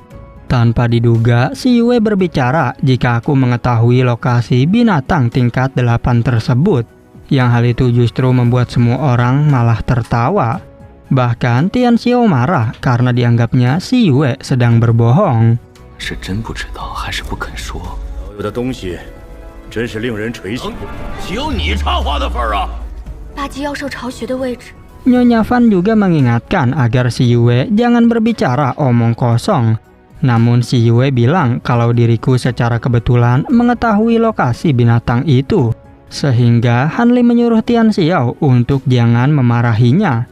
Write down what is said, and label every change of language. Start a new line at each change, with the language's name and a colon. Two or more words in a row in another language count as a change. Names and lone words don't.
Indonesian: Tanpa diduga, si Yue berbicara jika aku mengetahui lokasi binatang tingkat 8 tersebut. Yang hal itu justru membuat semua orang malah tertawa. Bahkan Tian Xiao marah karena dianggapnya si Yue sedang berbohong.
Chinese: 是真不知道还是不肯说？有的东西真是令人垂涎。岂有你插话的份儿啊！八级妖兽巢穴的位置。
Indonesian: Nyonya Fan juga mengingatkan agar si Yue jangan berbicara omong kosong. Namun si Yue bilang kalau diriku secara kebetulan mengetahui lokasi binatang itu. Sehingga Han Li menyuruh Tian Xiao untuk jangan memarahinya.